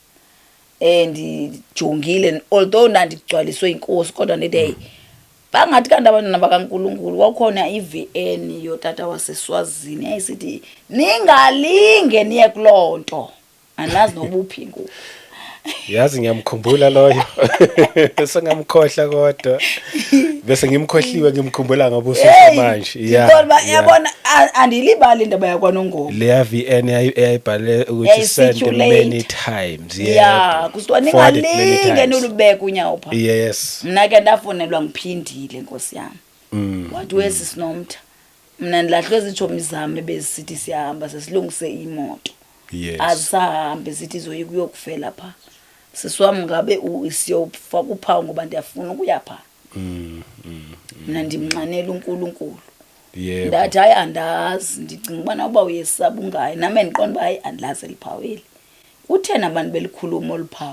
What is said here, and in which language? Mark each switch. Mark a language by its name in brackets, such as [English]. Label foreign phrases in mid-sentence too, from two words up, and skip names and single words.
[Xhosa] ndijongile although ndandigcwaliswe inkosi kodwa ndithi hey bangathi kanti abantwana bakaNkulunkulu kwakhona iVN yotata waseSwazini yayisithi ningalinge niye kuloo nto anazi nobuphi ngoku [Zulu] yazi ngiyamkhumbula loyo sengamkhohla kodwa bese ngimkhohliwe ngimkhumbula ngobuso manje [Xhosa] kodwa yabona andilibali indaba yakwanongoma le VN eyayibhale ukuthi [English] send many times [Xhosa] kusithiwa ningalinge nolubeka unyawo pha yes mna ke ndafonelwa ngiphindile nkosi yami wathi wesi sinomtha mna ndilahlwe izitshomi zami bezisithi siyahamba sesilungise imoto azisahambe sithi zoyika uyokufela pha sisiwami ngabe siyofaka uphawu ngoba ndiyafuna ukuya pha mna ndimnxanela uNkulunkulu ndathi hayi andazi ndicinga ubana uba uyesaba ungayi nami endiqonda uba hayi andilazi eliphaweli kuthena abantu belikhuluma oluphawu